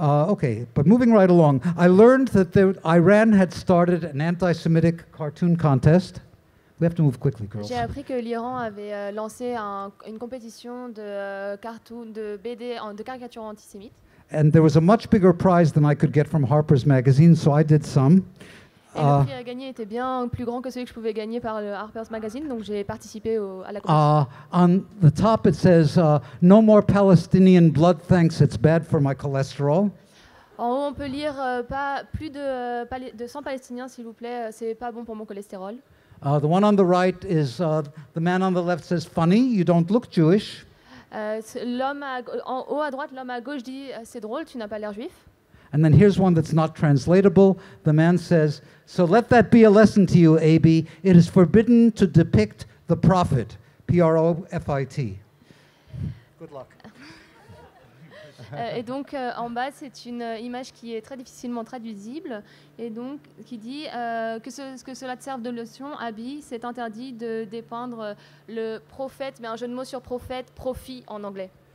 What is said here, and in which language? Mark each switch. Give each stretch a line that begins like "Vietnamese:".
English: Okay, but moving right along, I learned that Iran had started an anti-Semitic cartoon contest. We have to move quickly, girls.
French: J'ai appris que l'Iran avait lancé une compétition de BD, de caricatures antisémites.
English: And there was a much bigger prize than I could get from Harper's Magazine, so I did some.
French: Et le prix à gagner était bien plus grand que celui que je pouvais gagner par le Harper's Magazine, donc j'ai participé à la compétition.
English: On the top it says, no more Palestinian blood thanks, it's bad for my cholesterol.
French: En haut, on peut lire plus de 100 Palestiniens, s'il vous plaît, c'est pas bon pour mon cholestérol.
English: The one on the right is, the man on the left says, funny, you don't look Jewish.
French: En haut à droite, l'homme à gauche dit, c'est drôle, tu n'as pas l'air juif.
English: And then here's one that's not translatable. The man says, so let that be a lesson to you, A.B. It is forbidden to depict the prophet, P-R-O-F-I-T. Good luck.
French: Et donc, en bas, c'est une image qui est très difficilement traduisible, et donc qui dit que cela te serve de leçon, Abby, c'est interdit de dépeindre le prophète, mais un jeu de mots sur prophète, profit en anglais.